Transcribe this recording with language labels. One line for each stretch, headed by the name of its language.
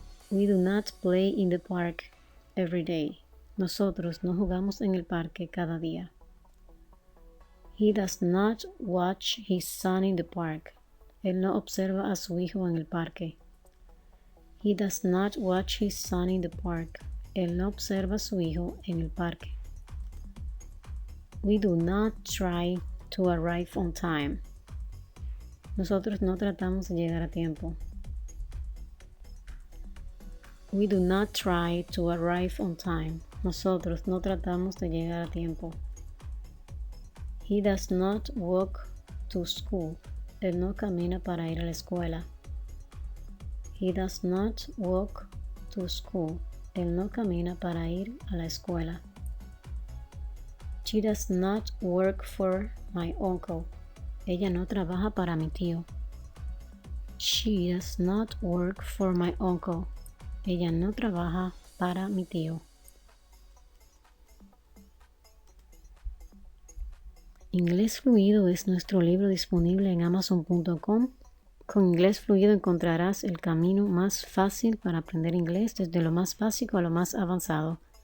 English: We do not play in the park every day.
Spanish: Nosotros no jugamos en el parque cada día.
English: He does not watch his son in the park.
Spanish: Él no observa a su hijo en el parque.
English: He does not watch his son in the park.
Spanish: Él no observa a su hijo en el parque.
English: We do not try to arrive on time.
Spanish: Nosotros no tratamos de llegar a tiempo.
English: We do not try to arrive on time.
Spanish: Nosotros no tratamos de llegar a tiempo.
English: He does not walk to school.
Spanish: Él no camina para ir a la escuela.
English: He does not walk to school.
Spanish: Él no camina para ir a la escuela.
English: She does not work for my uncle.
Spanish: Ella no trabaja para mi tío.
English: She does not work for my uncle.
Spanish: Ella no trabaja para mi tío. Inglés Fluido es nuestro libro disponible en amazon.com. Con Inglés Fluido encontrarás el camino más fácil para aprender inglés desde lo más básico a lo más avanzado.